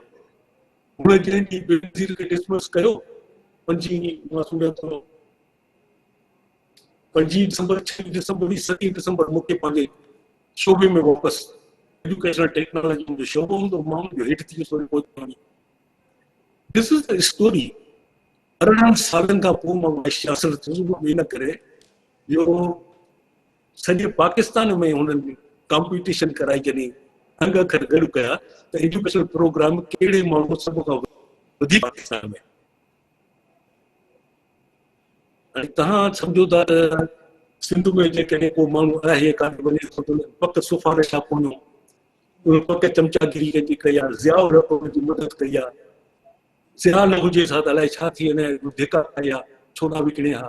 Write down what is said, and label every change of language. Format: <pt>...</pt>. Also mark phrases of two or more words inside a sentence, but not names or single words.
<sd>हुन जंहिं ॾींहुं बेनज़ीर खे डिसमिस कयो, 5 मां सुञां थो 5 दिसंबर 6 दिसंबर 7 दिसंबर मूंखे पंहिंजे शोबे में वापसि</sd> <en>educational technology</en> <sd>जो शोबो हूंदो, मां हुनजो हेठि थी वियुसि।</sd> <en>This is the story.</en> <sd>18 सालनि खां पोइ मां</sd> <en>vice chancellor</en> <sd>थियुसि, इन करे इहो सॼे पाकिस्तान में हुननि कॉम्पिटिशन कराई, जॾहिं अंग अखर गॾु कया त</sd> <en>educational program</en> <sd>कहिड़े माण्हू सभ खां वधीक पाकिस्तान में। हाणे तव्हां सम्झो था त सिंध में जेकॾहिं को माण्हू आहे कान वञे थो त पक सिफारिश आहे कोन, उन पके चमचागिरी कंहिंजी कई आहे, ज़ियाउर रहमान जी मदद कई आहे, सिहा न हुजे छा त अलाए छा थी वञे, धिका खाई आहे, छोला विकिणे हा।</sd>